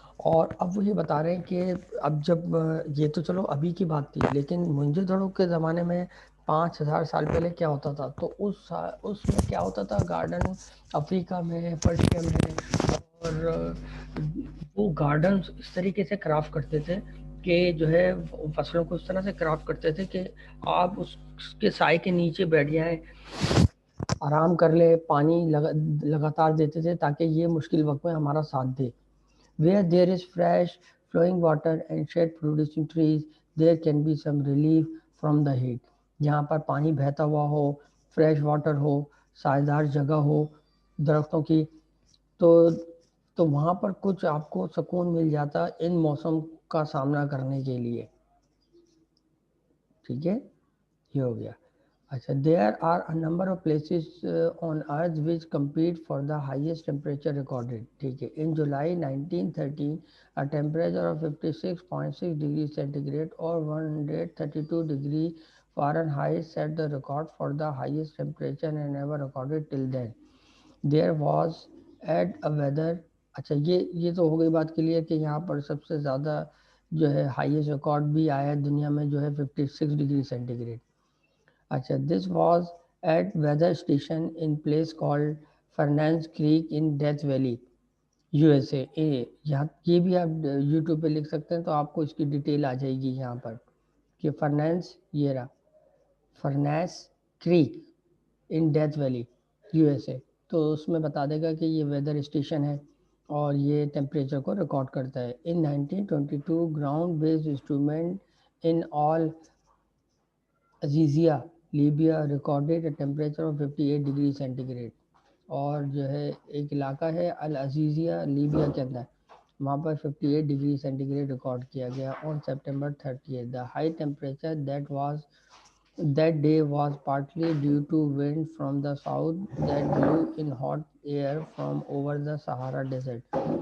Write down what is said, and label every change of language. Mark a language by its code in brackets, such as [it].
[ur] اور اب وہ یہ بتا رہے ہیں کہ اب جب یہ تو چلو ابھی کی بات تھی, لیکن موئنجو دڑو کے زمانے میں 5000 سال پہلے کیا ہوتا تھا, تو اس میں کیا ہوتا تھا, گارڈن افریقہ میں, پرشیا میں, اور وہ گارڈنز اس طریقے سے کرافٹ کرتے تھے کہ جو ہے فصلوں کو اس طرح سے کرافٹ کرتے تھے کہ آپ اس کے سائے کے نیچے بیٹھ جائیں, آرام کر لے, پانی لگاتار دیتے تھے تاکہ یہ مشکل وقت میں ہمارا ساتھ دے. [en] Where there is fresh flowing water and shade producing trees, there can be some relief from the heat. [ur] جہاں پر پانی بہتا ہوا ہو, فریش واٹر ہو, سائیدار جگہ ہو درختوں کی, تو وہاں پر کچھ آپ کو سکون مل جاتا ان موسم کا سامنا کرنے کے لیے. ٹھیک ہے, یہ ہو گیا. [en] اچھا there are a number of places on earth which compete for the highest temperature recorded. [ur] ٹھیک ہے. [en] In July 1913 a temperature of 56.6 degrees centigrade or 132 degree Fahrenheit set the record for the highest temperature and ever recorded till then. There was at a weather. [ur] اچھا یہ تو ہو گئی بات clear کہ یہاں پر سب سے زیادہ جو ہے ہائیسٹ ریکارڈ بھی آیا دنیا میں جو ہے 56 ڈگری سینٹی گریڈ. [en] اچھا this was at weather station in place called Furnace Creek in Death Valley U S A. [ur] یہاں یہ بھی آپ یوٹیوب پہ لکھ سکتے ہیں تو آپ کو اس کی ڈیٹیل آ جائے گی یہاں پر کہ فرنینس یہ رہا furnace crack in death valley U S A. تو اس میں بتا دے گا کہ یہ ویدر اسٹیشن ہے اور یہ ٹیمپریچر کو ریکارڈ کرتا ہے. [en] In 1922 ground based instrument in Al Aziziyah Libya recorded a temperature of 58 degree centigrade. [ur] اور جو ہے ایک علاقہ ہے العزیزیہ لیبیا کے اندر وہاں پر 58 ڈگری سینٹی گریڈ ریکارڈ کیا گیا [en] on September 30th. The high temperature that day was partly due to wind from the south that blew in hot air from over the Sahara Desert.